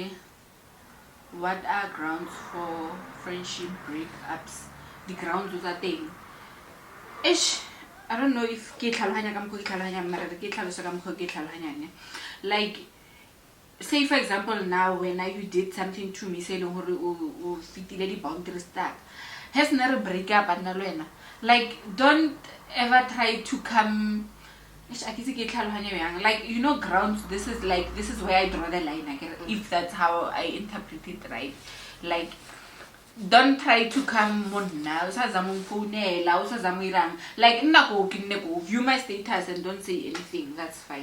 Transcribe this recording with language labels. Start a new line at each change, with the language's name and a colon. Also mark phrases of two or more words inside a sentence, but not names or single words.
English: What are grounds for friendship breakups? The grounds was a thing. Ish, I don't know if like. Say for example now when you did something to me say
Tswana: o fitile di
English: boundaries that has never break up and like don't ever try to come like you know grounds this is where I draw the line if that's how I interpret it right like don't try to come now like view my status and don't say anything that's fine.